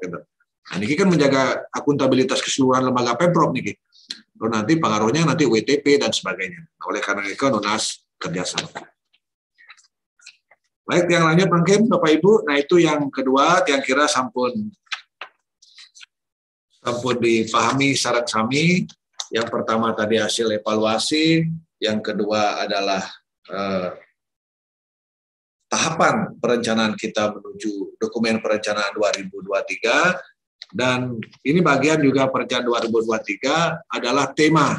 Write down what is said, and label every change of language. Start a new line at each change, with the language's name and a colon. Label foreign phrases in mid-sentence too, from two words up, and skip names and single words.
Indonesian: Gitu. Nah, ini kan menjaga akuntabilitas keseluruhan lembaga Pemprov nih. Lalu nanti pengaruhnya nanti WTP dan sebagainya. Nah, oleh karena itu Nunas kerjasama. Baik, yang lanjut mungkin Bapak Ibu. Nah, itu yang kedua, yang kira sampun dipahami
Balinese: sareng sami.
Indonesian: Yang pertama tadi hasil evaluasi, yang kedua adalah tahapan perencanaan kita menuju dokumen perencanaan 2023, dan ini bagian juga perencanaan 2023 adalah tema.